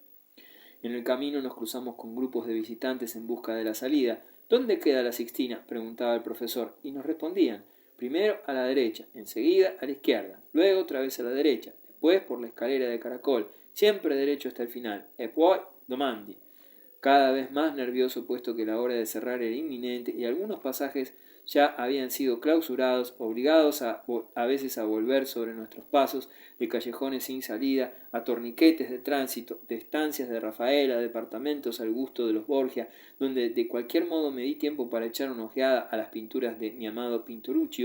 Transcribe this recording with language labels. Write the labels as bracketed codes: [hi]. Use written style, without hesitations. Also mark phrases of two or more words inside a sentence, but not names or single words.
[es] En el camino nos cruzamos con grupos de visitantes en busca de la salida. ¿Dónde queda la Sixtina?, preguntaba el profesor, y nos respondían: primero a la derecha, enseguida a la izquierda, luego otra vez a la derecha, después por la escalera de caracol, siempre derecho hasta el final, [it] e poi domandi. [es] Cada vez más nervioso, puesto que la hora de cerrar era inminente y algunos pasajes ya habían sido clausurados, obligados a veces a volver sobre nuestros pasos, de callejones sin salida, a torniquetes de tránsito, de estancias de Rafaela, departamentos al gusto de los Borgia, donde de cualquier modo me di tiempo para echar una ojeada a las pinturas de mi amado Pintoruccio.